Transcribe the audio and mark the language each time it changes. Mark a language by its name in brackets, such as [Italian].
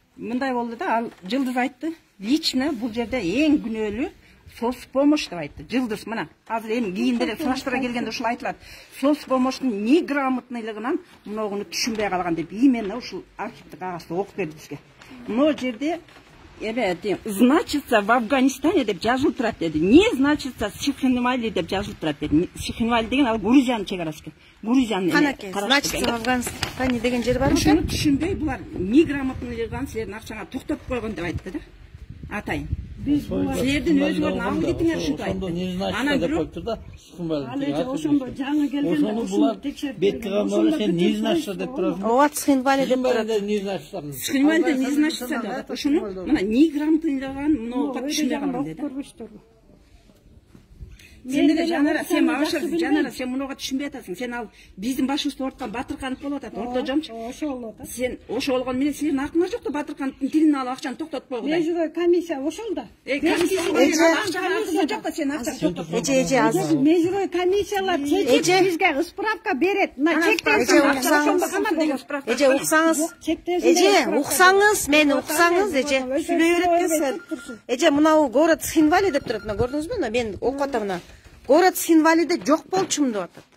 [Kyrgyz] мындай болду да, ал Жылдыз айтты. Лично бул жерде эң күнөөлүү соцпомощь деп айтты. Жылдыз мына азыр эми кийин деле сураштыра келгенде ушул айтылат. Соцпомощтун неграмотныйлыгынан мунугуну түшүнбөй калган деп именно ушул архивдик кагазды окуп берди бизге. Мына жерде [Russian] значится в Афганистане [Kyrgyz] деп жазылып турат деди. [Russian] Не значится [Kyrgyz] Сихинвали деп жазылып турат деди. Сихинвали деген ал Грузиянын чегарасы экен. Грузиянын Канаке, [Russian] значит, в Афганистане [Kyrgyz] деген жер барбы? Ушуну түшүнбөй булар неграмотныйлыгынан силердин акчаңа токтотуп койгон деп айтты да. Атайын. Силердин өзүңөрдүн аудитиңер ушинтип айтты. Анан бирок Ал эже ошондо жаңы келгенде Ошону ушуну булар текшерип бет кылган боло сен [Russian] не значится [Kyrgyz] деп турасың. Ооба, Схинвали деп турат. [Russian] Не значится. [Kyrgyz] Сихинвали [Russian] не значится [Kyrgyz] деп. Ушуну мына неграмотныйлыгын мынуга түшүнбөй калган деди. көрбөштөрбү? Сен деле жанара, сен мабашыр, жанара, сен мунуга түшүнбөй атасың. Сен ал биздин башыбызды ооруткан Батырканов болуп атат, ортожомчу. Ошо болот. Сен ошо болгону менен силердин акыңар жок да Батыркановдун тилин алып акчаны токтотуп койгудай. Межурой комиссия ошол да. Акча жок да сен акчаны токтотуп койгуң. Эже азыр. Межурой комиссиялар чечип бизге справка берет. Мына чектенсин. Эже уксаңыз, эже уксаңыз, мени уксаңыз, эже сүйлөй берет экенсиз. Эже мынау город Схинвали деп турат, мына көрдүңүзбү? Мына мен окуп атам мына. Город Схинвалиде жок болчумун деп атат.